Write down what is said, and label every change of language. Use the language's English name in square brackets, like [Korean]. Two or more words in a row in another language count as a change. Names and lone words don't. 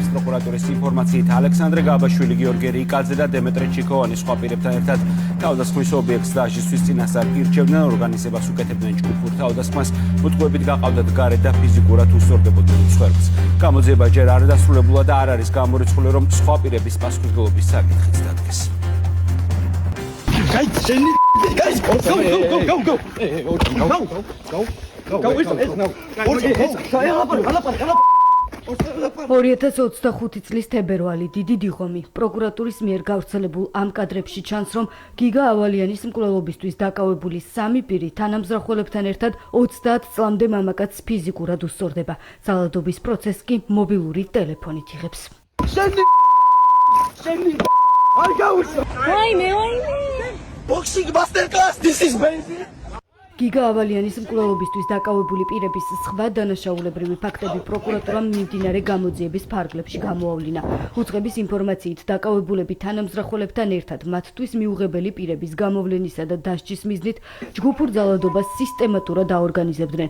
[Georgian] პროკურატურის ინფორმაციით ალექსანდრე გაბაშვილი, გიორგი რიკაძე და დემეტრე ჩიქოვანი სხვა პირებთან ერთად თავდასხმის ობიექტს დასჯისთვის წინასწარ ირჩევდნენ, ორგანიზებას უკეთებდნენ ჯგუფურ თავდასხმას, მოტყუებით გაყავდათ გარეთ და ფიზიკურად უსწორდებოდნენ მსხვერპლს. გამოძიება ჯერ არ დასრულებულა და არ არის გამორიცხული, რომ სხვა პირების პასუხისმგებლობის საკითხიც დადგეს. [English] Guys, go. [Georgian] 2025 წლის თებერვალი, დიდი დიღომი. პროკურატურის მიერ გავრცელებულ ამ კადრებში ჩანს, რომ გიგა ავალიანის მკვლელობისთვის დაკავებული 3 პირი თანამზრახველებთან ერთად 30 წლამდე მამაკაცს ფიზიკურად უსწორდება. ძალადობის პროცესს კი მობილური ტელეფონით იღებს. [English] Boxing masterclass, this is amazing. [Georgian] გიგა ავალიანის მკვლელობისთვის დაკავებული პირების სხვა დანაშაულებრივი ფაქტები პროკურატურამ მიმდინარე გამოძიების ფარგლებში გამოავლინა. უწყების ინფორმაციით დაკავებულები თანამზრახველებთან ერთად მათთვის მიუღებელი პირების გამოვლენისა და დასჯის მიზნით ჯგუფურ ძალადობას სისტემატურად აორგანიზებდნენ.